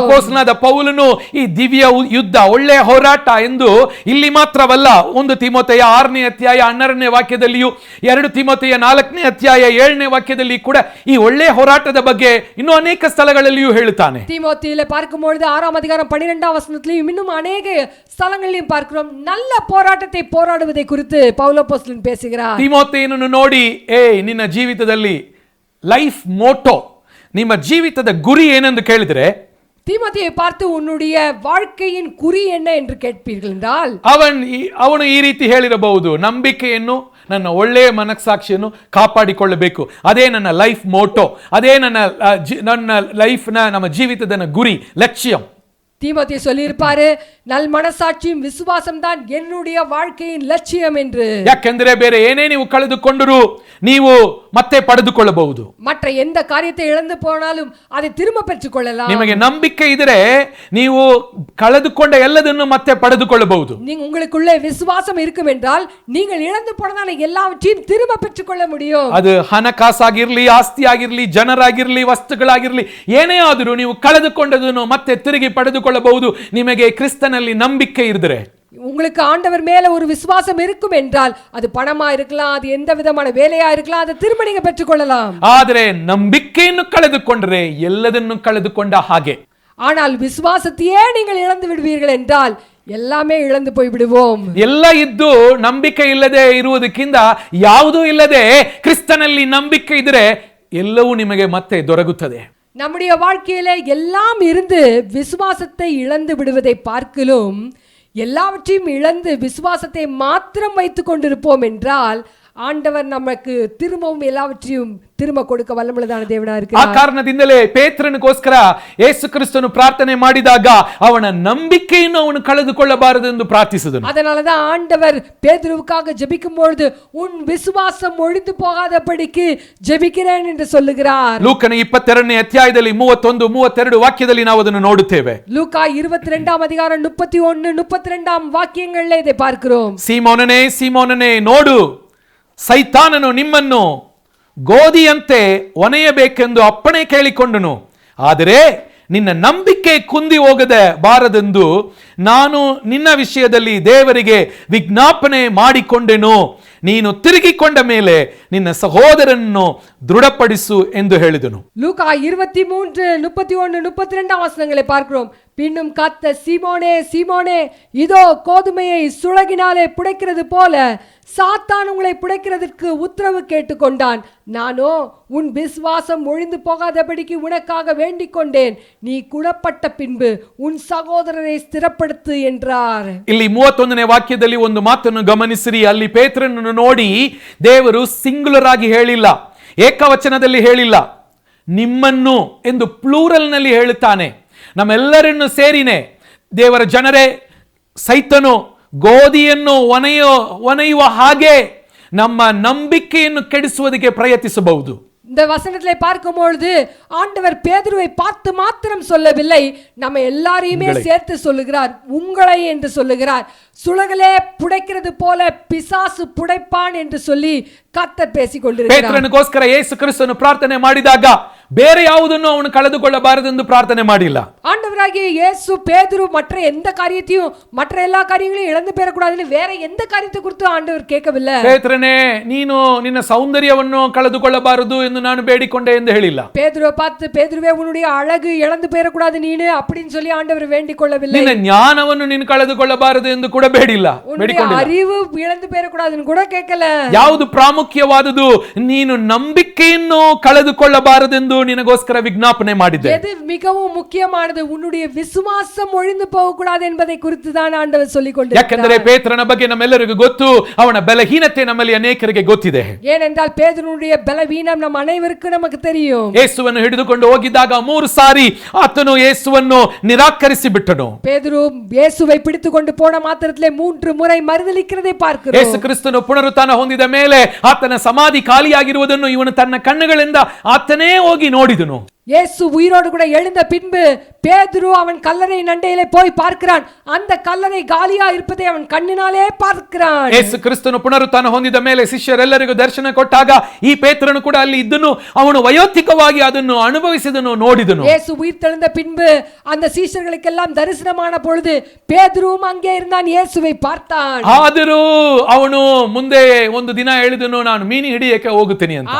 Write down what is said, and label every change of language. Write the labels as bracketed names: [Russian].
[Kannada] ಅಪೊಸ್ತಲನಾದ ಪೌಲನು ಈ ದಿವ್ಯ ಯುದ್ಧ, ಒಳ್ಳೆಯ ಹೋರಾಟ ಎಂದು ಇಲ್ಲಿ ಮಾತ್ರವಲ್ಲ, 1 ತಿಮೋಥೆಯ 6ನೇ ಅಧ್ಯಾಯ 12ನೇ ವಾಕ್ಯದಲ್ಲಿಯೂ, 2 ತಿಮೋಥೆಯ 4ನೇ ಅಧ್ಯಾಯ 7ನೇ ವಾಕ್ಯದಲ್ಲಿ ಕೂಡ ಈ ಒಳ್ಳೆಯ ಹೋರಾಟದ ಬಗ್ಗೆ ಇನ್ನೂ ಅನೇಕ ಸ್ಥಳಗಳಲ್ಲಿಯೂ ಹೇಳುತ್ತಾನೆ. [Tamil] தீமோத்தேயுவிலே பார்க்கும்போது 6ஆம் அதிகாரம் 12ஆம் வசனத்திலும் இன்னும் அநேக ஸ்தலங்களிலும் பார்க்கிறோம். நல்ல போராட்டத்தை போராடுவதை குறித்து பவுல் அப்போஸ்தலன் பேசுகிறார். [Kannada] ತಿಮೋಥೆಯನನ್ನು ನೋಡಿ, ನಿನ್ನ ಜೀವಿತದಲ್ಲಿ [English] life motto, [Kannada] ನಿಮ್ಮ ಜೀವಿತದ ಗುರಿ ಏನೆಂದು ಕೇಳಿದರೆ, [Tamil] தீமோத்தேயை பார்த்து உன்னுடைய வாழ்க்கையின் குறி என்ன என்று கேட்பீர்கள் என்றால், [Kannada] ಅವನು ಈ ರೀತಿ ಹೇಳಿರಬಹುದು, ನಂಬಿಕೆಯನ್ನು, ನನ್ನ ಒಳ್ಳೆಯ ಮನಸ್ಸಾಕ್ಷಿಯನ್ನು ಕಾಪಾಡಿಕೊಳ್ಳಬೇಕು. ಅದೇ ನನ್ನ [English] life motto, [Kannada] ಅದೇ ನನ್ನ ಲೈಫ್ನ, ನಮ್ಮ ಜೀವಿತದ ಗುರಿ, ಲಕ್ಷ್ಯ. [Tamil] தீமோத்தேயு சொல்லியிருப்பாரு, நல் மனசாட்சியும் விசுவாசம் தான் என்னுடைய வாழ்க்கையின் லட்சியம் என்று. [Kannada] ಯಾಕೆಂದರೆ ಬೇರೆ ಏನೇ ನೀವು ಕಳೆದುಕೊಂಡರೂ ನೀವು ಮತ್ತೆ ಪಡೆದುಕೊಳ್ಳಬಹುದು. [Tamil] மற்ற எந்த காரியத்தை இழந்து போனாலும் அதை திரும்ப பெற்றுக்கொள்ளலாம். [Kannada] ನಿಮಗೆ ನಂಬಿಕೆ ಇದ್ದರೆ ನೀವು ಕಳೆದುಕೊಂಡ ಎಲ್ಲದನ್ನು ಮತ್ತೆ ಪಡೆದುಕೊಳ್ಳಬಹುದು. [Tamil] உங்களுக்குள்ளே விசுவாசம் இருக்கும் என்றால் நீங்கள் இழந்து போனதான எல்லாவற்றையும் திரும்ப பெற்றுக்கொள்ள முடியும். [Kannada] ಅದು ಹಣಕಾಸಾಗಿರ್ಲಿ, ಆಸ್ತಿ ಆಗಿರ್ಲಿ, ಜನರಾಗಿರ್ಲಿ, ವಸ್ತುಗಳಾಗಿರ್ಲಿ, ಏನೇ ಆದರೂ ನೀವು ಕಳೆದುಕೊಂಡದನ್ನು ಮತ್ತೆ ತಿರುಗಿ ಪಡೆದುಕೊಳ್ಳಬಹುದು, ನಿಮಗೆ ಕ್ರಿಸ್ತನಲ್ಲಿ ನಂಬಿಕೆ ಇದ್ದರೆ. [Tamil] உங்களுக்கு ஆண்டவர் மேல ஒரு விசுவாசம் இருக்கும் என்றால், அது பணமா இருக்கலாம், அது எந்த விதமான வேலையா இருக்கலாம், அதை திரும்ப நீங்க பெற்றுக்கொள்ளலாம். [Kannada] ಆದರೆ ನಂಬಿಕೆಯನ್ನು ಕಳೆದುಕೊಂಡರೆ ಎಲ್ಲದನ್ನು ಕಳೆದುಕೊಂಡ ಹಾಗೆ. [Tamil] ஆனால் விசுவாசத்தையே நீங்கள் இழந்து விடுவீர்கள் என்றால் எல்லாமே இழந்து போய் விடுவோம். [Kannada] ಎಲ್ಲ ಇದ್ದು ನಂಬಿಕೆ ಇಲ್ಲದೆ ಇರುವುದಕ್ಕಿಂತ ಯಾವುದೂ ಇಲ್ಲದೆ ಕ್ರಿಸ್ತನಲ್ಲಿ ನಂಬಿಕೆ ಇದ್ದರೆ ಎಲ್ಲವೂ ನಿಮಗೆ ಮತ್ತೆ ದೊರಕುತ್ತದೆ. [Tamil] நம்முடைய வாழ்க்கையில எல்லாம் இருந்து விசுவாசத்தை இழந்து விடுவதை பார்க்கிலும் எல்லாவற்றையும் இழந்து விசுவாசத்தை மாத்திரம் வைத்துக் கொண்டிருப்போம் என்றால் ஆண்டவர் நமக்கு திரும்பவும் எல்லாவற்றையும் திரும்ப கொடுக்க ವಲ್ಲಮುಳ್ಳದಾದ ದೇವನ [Kannada] ಆ ಕಾರಣದಿಂದಲೇ ಪೇತ್ರನಿಗೋಸ್ಕರ ಯೇಸು ಕ್ರಿಸ್ತನು ಪ್ರಾರ್ಥನೆ ಮಾಡಿದಾಗ ಅವನ ನಂಬಿಕೆಯನ್ನು ಅವನು ಕಳೆದುಕೊಳ್ಳಬಾರದು ಎಂದು ಪ್ರಾರ್ಥಿಸಿದನು. [Tamil] அதனாலதான் ஆண்டவர் பேதுருவுக்காக ஜெபிக்கும் பொழுது உன் விசுவாசம் ஒழிந்து போகாதபடிக்கு ஜெபிக்கிறேன் என்று சொல்லுகிறார். [Kannada] ಲೂಕನ 22ನೇ ಅಧ್ಯಾಯದಲ್ಲಿ 31 32 ವಾಕ್ಯದಲ್ಲಿ ನಾವು ಅದನ್ನು ನೋಡುತ್ತೇವೆ. [Tamil] லூக்கா 22ஆம் அதிகாரம் 31 32ஆம் ವಾಕ್ಯங்களிலே இதை பார்க்கிறோம். [Kannada] ಸೀಮೋನನೇ ಸೀಮೋನನೇ ನೋಡು, ಸೈತಾನನು ನಿಮ್ಮನ್ನು ಗೋಧಿಯಂತೆ ಒನೆಯಬೇಕೆಂದು ಅಪ್ಪಣೆ ಕೇಳಿಕೊಂಡನು, ಆದರೆ ನಿನ್ನ ನಂಬಿಕೆ ಕುಂದಿ ಹೋಗದೆ ಬಾರದೆಂದು ನಾನು ನಿನ್ನ ವಿಷಯದಲ್ಲಿ ದೇವರಿಗೆ ವಿಜ್ಞಾಪನೆ ಮಾಡಿಕೊಂಡೆನು. ನೀನು ತಿರುಗಿಕೊಂಡ ಮೇಲೆ ನಿನ್ನ ಸಹೋದರನನ್ನು ದೃಢಪಡಿಸು ಎಂದು ಹೇಳಿದನು. [Tamil] லூக்கா 23 31 32ஆம் வசனங்களை பார்க்கிறோம். பின்னும் கர்த்தர் சீமோனே சீமோனே, இதோ கோதுமையை சுளகினாலே புடைக்கிறது போல சாத்தான் உங்களை புடைக்கிறதற்கு உத்தரவு கேட்டுக்கொண்டான். நானோ உன் விசுவாசம் ஒழிந்து போகாதபடிக்கு உனக்காக வேண்டிக் கொண்டேன். நீ குணப்பட்ட பின்பு உன் சகோதரரை [Kannada] ಸ್ಥಿರಪಡಿಸು [Tamil] என்றார். [Kannada] ಇಲ್ಲಿ 31ನೇ ವಾಕ್ಯದಲ್ಲಿ ಒಂದು ಮಾತನ್ನು ಗಮನಿಸಿರಿ. ಅಲ್ಲಿ ಪೇತ್ರನನ್ನು ನೋಡಿ ದೇವರು ಸಿಂಗುಲರ್ ಆಗಿ ಹೇಳಿಲ್ಲ, ಏಕವಚನದಲ್ಲಿ ಹೇಳಿಲ್ಲ, ನಿಮ್ಮನ್ನು ಎಂದು ಪ್ಲೂರಲ್ ನಲ್ಲಿ ಹೇಳುತ್ತಾನೆ. ನಮ್ಮೆಲ್ಲರನ್ನು ಸೇರಿನೇ ದೇವರ ಜನರೇ, ಸೈತನು ಗೋಧಿಯನ್ನು ಒನೆಯುವ ಹಾಗೆ ನಮ್ಮ ನಂಬಿಕೆಯನ್ನು ಕೆಡಿಸುವುದಕ್ಕೆ ಪ್ರಯತ್ನಿಸಬಹುದು. [Tamil] இந்த வசனத்திலே பார்க்கும் பொழுது ஆண்டவர் பேதுருவை பார்த்து மாத்திரம் சொல்லவில்லை, நம்ம எல்லாரையுமே சேர்த்து சொல்லுகிறார். உங்களை என்று சொல்லுகிறார். சுளகலே புடைக்கிறது போல பிசாசு புடைப்பான் என்று சொல்லி கர்த்தர் பேசிக் கொண்டிருக்கிறார். [Kannada] ಪೇತ್ರನಿಗೋಸ್ಕರ ಯೇಸು ಕ್ರಿಸ್ತನು ಪ್ರಾರ್ಥನೆ ಮಾಡಿದಾಗ ಬೇರೆ ಯಾವುದನ್ನು ಅವನು ಕಳೆದುಕೊಳ್ಳಬಾರದೆಂದು ಪ್ರಾರ್ಥನೆ ಮಾಡಿಲ್ಲ. [Tamil] ஆண்டவராகிய இயேசு பேதுரு மற்ற எந்த காரியத்தையும் மற்ற எல்லா காரியங்களையும் இழந்து போயிடக்கூடாதுன்னு வேற எந்த காரியத்தை குறித்து ஆண்டவர் கேட்கவில்லை. [Kannada] ಪೇತ್ರನೇ, ನೀನು ನಿನ್ನ ಸೌಂದರ್ಯವನ್ನು ಕಳೆದುಕೊಳ್ಳಬಾರದು ಎಂದು ನಾನು ಬೇಡಿಕೊಂಡೆ ಎಂದು ಹೇಳಿಲ್ಲ. [Tamil] பேதுருவை பார்த்து பேதுருவே உன்னுடைய அழகு இழந்து போயிடக்கூடாது நீனு அப்படின்னு சொல்லி ஆண்டவர் வேண்டிக் கொள்ளவில்லை. [Kannada] ನಿನ್ನ ಜ್ಞಾನವನ್ನು ನೀನು ಕಳೆದುಕೊಳ್ಳಬಾರದು ಎಂದು ಕೂಡ ಬೇಡಿಲ್ಲ, ಬೇಡಿಕೊಂಡಿಲ್ಲ. [Tamil] அறிவு இழந்து போயிடக்கூடாதுன்னு [Kannada] ಕೂಡ ಕೇಳಲ್ಲ. ಯಾವುದು ಪ್ರಾಮುಖ್ಯವಾದುದು? ನೀನು ನಂಬಿಕೆಯನ್ನು ಕಳೆದುಕೊಳ್ಳಬಾರದೆಂದು ನಿನಗೋಸ್ಕರ ವಿಜ್ಞಾಪನೆ ಮಾಡಿದೆ. [Tamil] எது மிகவும் முக்கியமானது? உன்னுடைய விசுவாசம் ஒழிந்து போகக்கூடாது என்பதை குறித்து தான் ஆண்டவர் சொல்லிக் கொண்டிருக்கிறார். [Kannada] ಯಾಕೆಂದರೆ ಪೇತ್ರನ ಬಗ್ಗೆ ನಮ್ಮೆಲ್ಲರಿಗೂ ಗೊತ್ತು, ಅವನ ಬಲಹೀನತೆ ನಮ್ಮಲ್ಲಿ ಅನೇಕರಿಗೆ ಗೊತ್ತಿದೆ. [Tamil] ஏனென்றால் பேதுருவுடைய பலவீனம் நம்ம அனைவருக்கும் நமக்கு தெரியும். [Kannada] ಯೇಸುವನ್ನು ಹಿಡಿದುಕೊಂಡು ಹೋಗಿದ್ದಾಗ 3 ಸಾರಿ ಆತನು ಯೇಸುವನ್ನು ನಿರಾಕರಿಸಿ ಬಿಟ್ಟನು. [Tamil] பேதுரு இயேசுவை பிடித்துக்கொண்டு போன மாத்திரத்திலே 3 முறை மறுதலிக்கிறதை பார்க்கிறோம். [Kannada] ಯೇಸು ಕ್ರಿಸ್ತನು ಪುನರುತ್ಥಾನ ಹೊಂದಿದ ಮೇಲೆ ಆತನ ಸಮಾಧಿ ಖಾಲಿಯಾಗಿರುವುದನ್ನು ಇವನು ತನ್ನ ಕಣ್ಣುಗಳಿಂದ ಆತನೇ ಹೋಗಿ ನೋಡಿದನು. [Tamil] இயேசு உயிரோடு கூட எழுந்த பின்பு பேதுரு அவன் கல்லறை நண்டையிலே போய் பார்க்கிறான். அந்த கல்லறை காலியா இருப்பதை அவன் கண்ணினாலே பார்க்கிறான். [Kannada] ಯೇಸು ಕ್ರಿಸ್ತನು ಪುನರುತ್ಥಾನ ಹೊಂದಿದ ಮೇಲೆ ಶಿಷ್ಯರೆಲ್ಲರಿಗೂ ದರ್ಶನ ಕೊಟ್ಟಾಗ ಈ ಪೇತ್ರನು ಕೂಡ ಅಲ್ಲಿ ಇದ್ದನು. ಅವನು ವೈಯಕ್ತಿಕವಾಗಿ ಅದನ್ನು ಅನುಭವಿಸಿದನು, ನೋಡಿದನು. [Tamil] இயேசு உயிர்த்தெழுந்த பின்பு அந்த சீஷர்களுக்கெல்லாம் தரிசனமான பொழுது பேதுருவும் அங்கே இருந்தான், இயேசுவை பார்த்தான். [Kannada] ಆದರೂ ಅವನು ಮುಂದೆ ಒಂದು ದಿನ ಹೇಳಿದನು, ನಾನು ಮೀನು ಹಿಡಿಯಕ್ಕೆ ಹೋಗುತ್ತೇನೆ ಅಂತ.